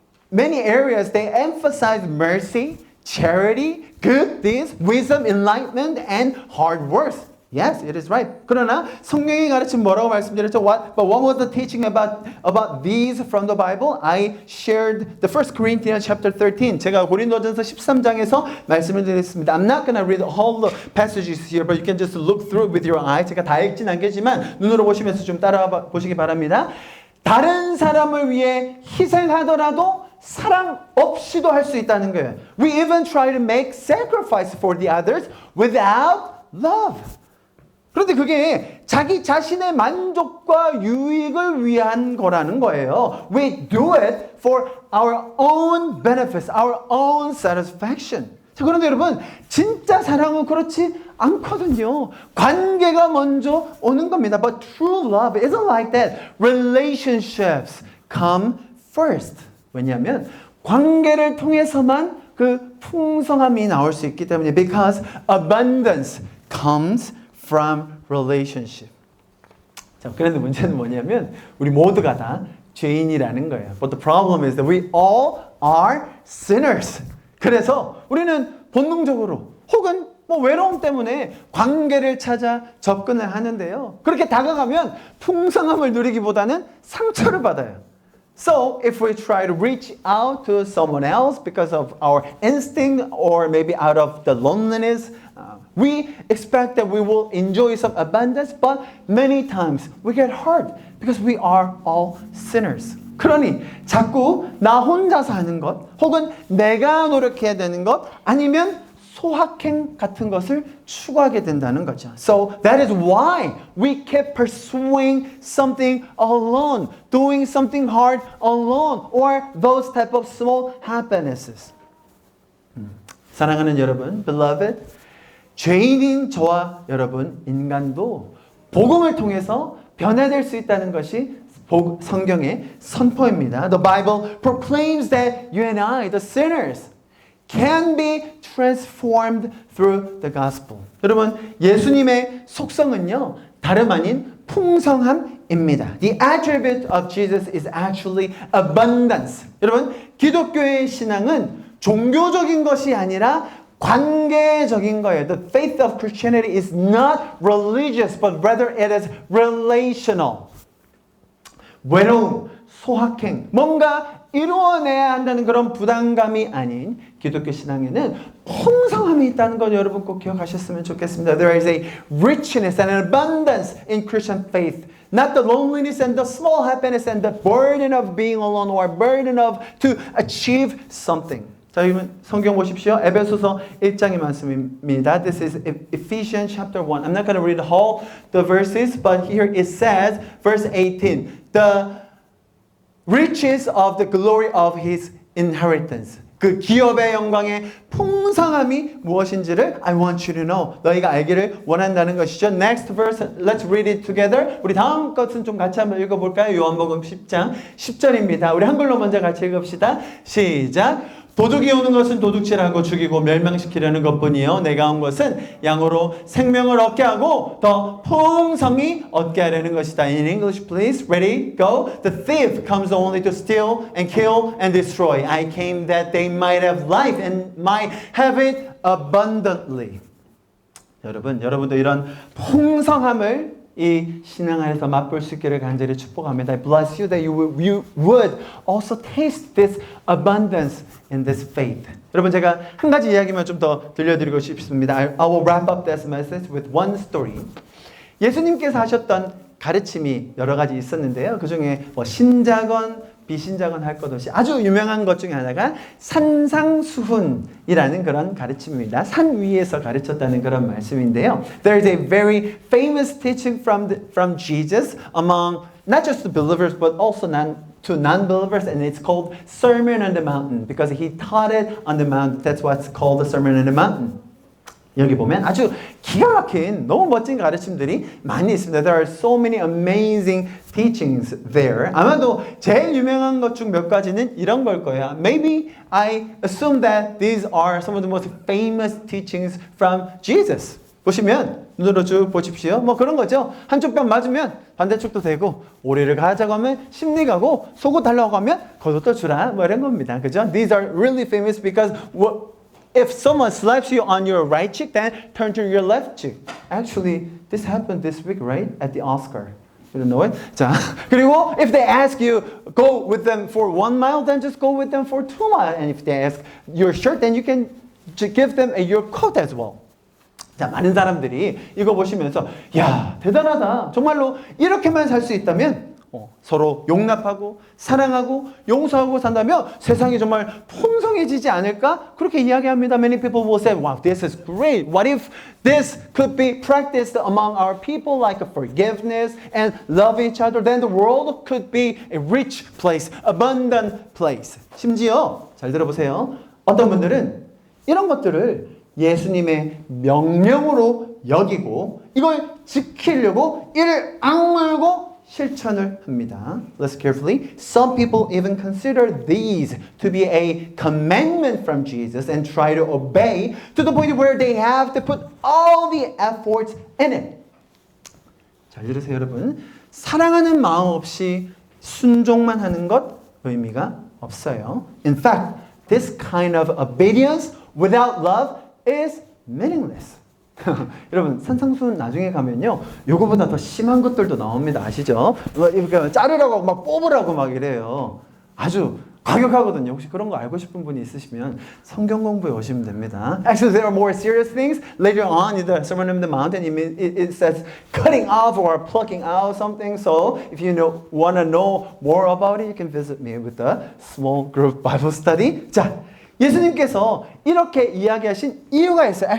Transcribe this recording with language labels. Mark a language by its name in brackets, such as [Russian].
[English] Many areas they emphasize mercy, charity, good deeds, wisdom, enlightenment, and hard work. Yes, it is right. [Korean] 그러나 성경이 가르친 뭐라고 말씀드렸죠? [English] But what was the teaching about these from the Bible? I shared the 1 Corinthians chapter 13. [Korean] 제가 고린도전서 13장에서 말씀을 드렸습니다. [English] I'm not going to read all the passages here, but you can just look through it with your eyes. [Korean] 제가 다 읽진 않겠지만 눈으로 보시면서 좀 따라 보시기 바랍니다. 다른 사람을 위해 희생하더라도 사랑 없이도 할 수 있다는 거예요. [English] We even try to make sacrifice for the others without love. [Korean] 그런데 그게 자기 자신의 만족과 유익을 위한 거라는 거예요. [English] We do it for our own benefits, our own satisfaction. [Korean] 자, 그런데 여러분, 진짜 사랑은 그렇지 않거든요. 관계가 먼저 오는 겁니다. [English] But true love isn't like that. Relationships come first. [Korean] 왜냐하면 관계를 통해서만 그 풍성함이 나올 수 있기 때문에 [English] because abundance comes from relationship. [Korean] 자, 그런데 문제는 뭐냐면 우리 모두가 다 죄인이라는 거예요. [English] But the problem is that we all are sinners. [Korean] 그래서 우리는 본능적으로 혹은 뭐 외로움 때문에 관계를 찾아 접근을 하는데요. 그렇게 다가가면 풍성함을 누리기보다는 상처를 받아요. [English] So if we try to reach out to someone else because of our instinct or maybe out of the loneliness, we expect that we will enjoy some abundance, but many times we get hurt because we are all sinners. [Korean] 그러니 자꾸 나 혼자서 하는 것 혹은 내가 노력해야 되는 것 아니면 소확행 같은 것을 추구하게 된다는 거죠. [English] So that is why we keep pursuing something alone, doing something hard alone, or those type of small happinesses. [Korean] 사랑하는 여러분, [English] beloved, [Korean] 죄인인 저와 여러분, 인간도 복음을 통해서 변화될 수 있다는 것이 성경의 선포입니다. [English] The Bible proclaims that you and I, the sinners, can be transformed through the gospel. [Korean] 여러분, 예수님의 속성은요, 다름 아닌 풍성함입니다. [English] The attribute of Jesus is actually abundance. [Korean] 여러분, 기독교의 신앙은 종교적인 것이 아니라 관계적인 거예요. [English] The faith of Christianity is not religious, but rather it is relational. [Korean] 외로움, 소확행, 뭔가 이루어내야 한다는 그런 부담감이 아닌 기독교 신앙에는 풍성함이 있다는 걸 여러분 꼭 기억하셨으면 좋겠습니다. [English] There is a richness and an abundance in Christian faith. Not the loneliness and the small happiness and the burden of being alone or burden of to achieve something. [Korean] 자, 여러분 성경 보십시오. 에베소서 1장의 말씀입니다. [English] This is Ephesians chapter 1. I'm not going to read all the verses, but here it says, verse 18. The riches of the glory of his inheritance. [Korean] 그 기업의 영광의 풍성함이 무엇인지를 [English] I want you to know. [Korean] 너희가 알기를 원한다는 것이죠. [English] Next verse, let's read it together. [Korean] 우리 다음 것은 좀 같이 한번 읽어볼까요? 요한복음 10장 10절입니다. 우리 한글로 먼저 같이 읽읍시다. 시작. 도둑이 오는 것은 도둑질하고 죽이고 멸망시키려는 것뿐이요 내가 온 것은 양으로 생명을 얻게 하고 더 풍성히 얻게 하려는 것이다. [English] In English, please. Ready? Go. The thief comes only to steal and kill and destroy. I came that they might have life and might have it abundantly. [Korean] 여러분도 이런 풍성함을 이 신앙 안에서 맛볼 수 있기를 간절히 축복합니다. [English] I bless you that you would also taste this abundance in this faith. [Korean] 여러분 제가 한 가지 이야기만 좀 더 들려드리고 싶습니다. [English] I will wrap up this message with one story. [Korean] 예수님께서 하셨던 가르침이 여러 가지 있었는데요. 그 중에 뭐 신자건 비신자건 할 것 없이 아주 유명한 것 중에 하나가 산상수훈이라는 그런 가르침입니다. 산 위에서 가르쳤다는 그런 말씀인데요. [English] There is a very famous teaching from Jesus among not just the believers but also to non-believers, and it's called Sermon on the Mountain because he taught it on the mountain. That's what's called the Sermon on the Mountain. [Korean] 여기 보면 아주 기가 막힌 너무 멋진 가르침들이 많이 있습니다. [English] There are so many amazing teachings there. [Korean] 아마도 제일 유명한 것 중 몇 가지는 이런 걸 거예요. [English] Maybe I assume that these are some of the most famous teachings from Jesus. [Korean] 보시면 눈으로 쭉 보십시오. 뭐 그런 거죠. 한쪽 뼈 맞으면 반대쪽도 되고 오리를 가자고 하면 심리 가고 속옷 달라고 하면 겉옷도 주라 뭐 이런 겁니다. 그죠? [English] These are really famous because if someone slaps you on your right cheek, then turn to your left cheek. Actually, this happened this week, right? At the Oscar. You don't know it? [Korean] 자, 그리고 [English] if they ask you go with them for 1 mile, then just go with them for 2 miles. And if they ask your shirt, then you can give them your coat as well. [Korean] 자, 많은 사람들이 이거 보시면서 야, 대단하다. 정말로 이렇게만 살 수 있다면 서로 용납하고 사랑하고 용서하고 산다면 세상이 정말 풍성해지지 않을까? 그렇게 이야기합니다. [English] Many people will say, wow, this is great. What if this could be practiced among our people like a forgiveness and love each other? Then the world could be a rich place, abundant place. [Korean] 심지어 잘 들어보세요. 어떤 분들은 이런 것들을 예수님의 명령으로 여기고 이걸 지키려고 이를 악물고 실천을 합니다. [English] Listen carefully. Some people even consider these to be a commandment from Jesus and try to obey to the point where they have to put all the efforts in it. [Korean] 잘 들으세요, 여러분. 사랑하는 마음 없이 순종만 하는 것 의미가 없어요. [English] In fact, this kind of obedience without love is meaningless. [Korean] 여러분 산상수훈 나중에 가면요 요거보다 더 심한 것들도 나옵니다. 아시죠? 자르라고 막 뽑으라고 막 이래요. 아주 과격하거든요. 혹시 그런 거 알고 싶은 분이 있으시면 성경 공부에 오시면 됩니다. [English] Actually, there are more serious things. Later on in the Sermon on the Mount, it says cutting off or plucking out something. So if you want to know more about it, you can visit me with the small group Bible study. [Korean] 자, 예수님께서 이렇게 이야기하신 이유가 있어요.